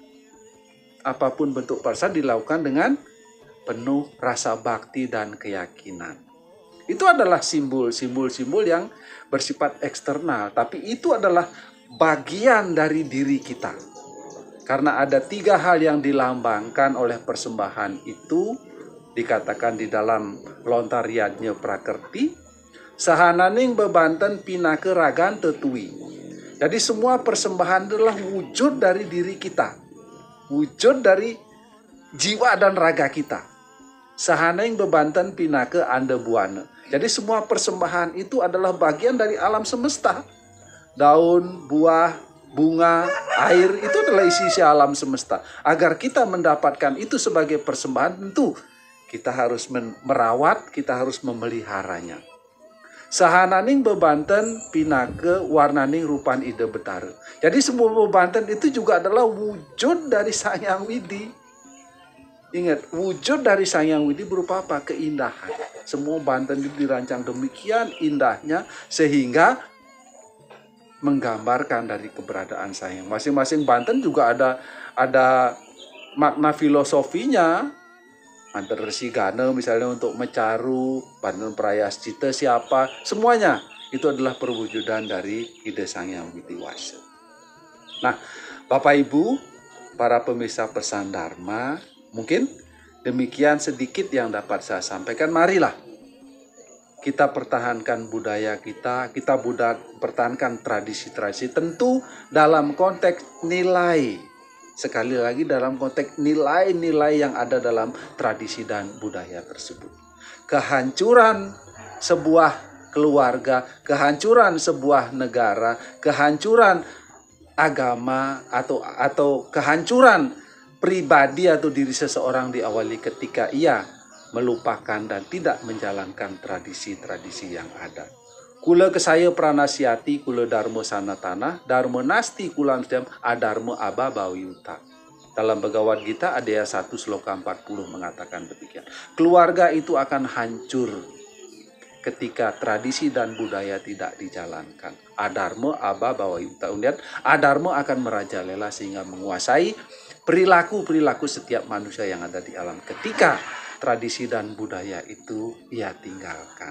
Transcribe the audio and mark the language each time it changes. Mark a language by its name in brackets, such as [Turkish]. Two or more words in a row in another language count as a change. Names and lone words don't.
[Indonesian] Apapun bentuk persembahan dilakukan dengan penuh rasa bakti dan keyakinan. Itu adalah simbol-simbol yang bersifat eksternal, tapi itu adalah bagian dari diri kita. Karena ada 3 hal yang dilambangkan oleh persembahan itu, dikatakan di dalam Lontar Yajna Prakerti, [Balinese] sahananing bebanten pinake ragan tetui. [Indonesian] Jadi semua persembahan adalah wujud dari diri kita, wujud dari jiwa dan raga kita. [Balinese] Sahananing bebanten pinake ande buana. [Indonesian] Jadi semua persembahan itu adalah bagian dari alam semesta. Daun, buah, bunga, air itu adalah isi alam semesta. Agar kita mendapatkan itu sebagai persembahan, tentu kita harus merawat, kita harus memeliharanya. [Balinese] Sahananing bebanten pinake warnaning rupan ide betara. [Indonesian] Jadi semua bebanten itu juga adalah wujud dari Sang Hyang Widi. Ingat, wujud dari Sang Hyang Widi berupa apa? Keindahan. Semua banten itu dirancang demikian indahnya sehingga menggambarkan dari keberadaan Sang Hyang. Masing-masing banten juga ada makna filosofinya. Antar Resi Gana misalnya untuk mecaru, Banten Prayascita siapa, semuanya itu adalah perwujudan dari ide Sang Hyang Widi-Wasa. Nah, Bapak Ibu, para pemirsa Pesan Dharma, mungkin demikian sedikit yang dapat saya sampaikan. Marilah kita pertahankan budaya kita pertahankan tradisi-tradisi, tentu dalam konteks nilai. Sekali lagi dalam konteks nilai-nilai yang ada dalam tradisi dan budaya tersebut. Kehancuran sebuah keluarga, kehancuran sebuah negara, kehancuran agama atau kehancuran pribadi atau diri seseorang diawali ketika ia melupakan dan tidak menjalankan tradisi-tradisi yang ada. [Sanskrit] Kula kesaya pranasiati kula dharma sanatana, dharma nasti kulan sedam adharma ababawiyuta. [Indonesian] Dalam Bhagavad Gita Adhyaya 1 sloka 40 mengatakan demikian. Keluarga itu akan hancur ketika tradisi dan budaya tidak dijalankan. [Sanskrit] Adharma ababawiyuta. [Indonesian] Kemudian adharma akan merajalela sehingga menguasai perilaku-perilaku setiap manusia yang ada di alam ketika tradisi dan budaya itu ia tinggalkan.